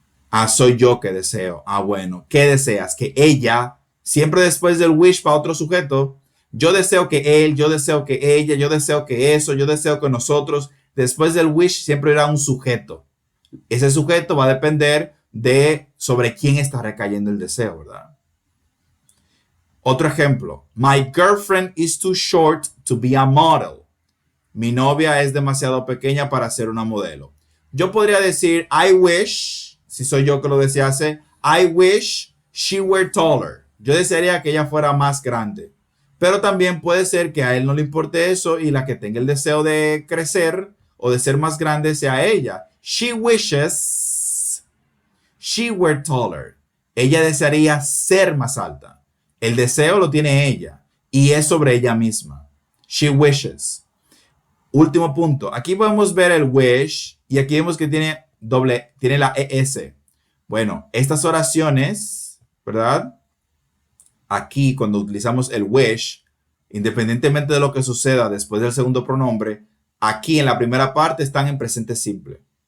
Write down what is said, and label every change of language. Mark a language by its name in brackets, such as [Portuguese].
[Spanish] Ah, soy yo que deseo. Ah, bueno. ¿Qué deseas? Que ella, siempre después del wish para otro sujeto, yo deseo que él, yo deseo que ella, yo deseo que eso, yo deseo que nosotros. Después del wish siempre irá un sujeto. Ese sujeto va a depender de sobre quién está recayendo el deseo, ¿verdad? Otro ejemplo. [English] My girlfriend is too short to be a model. [Spanish] Mi novia es demasiado pequeña para ser una modelo. Yo podría decir, [English] I wish, [Spanish] si soy yo que lo desease, [English] I wish she were taller. [Spanish] Yo desearía que ella fuera más grande. Pero también puede ser que a él no le importe eso y la que tenga el deseo de crecer o de ser más grande sea ella. [English] She wishes she were taller. [Spanish] Ella desearía ser más alta. El deseo lo tiene ella y es sobre ella misma. [English] She wishes. [Spanish] Último punto. Aquí podemos ver el wish y aquí vemos que tiene la ES. Bueno, estas oraciones, ¿verdad? Aquí cuando utilizamos el wish, independientemente de lo que suceda después del segundo pronombre, aquí en la primera parte están en presente simple.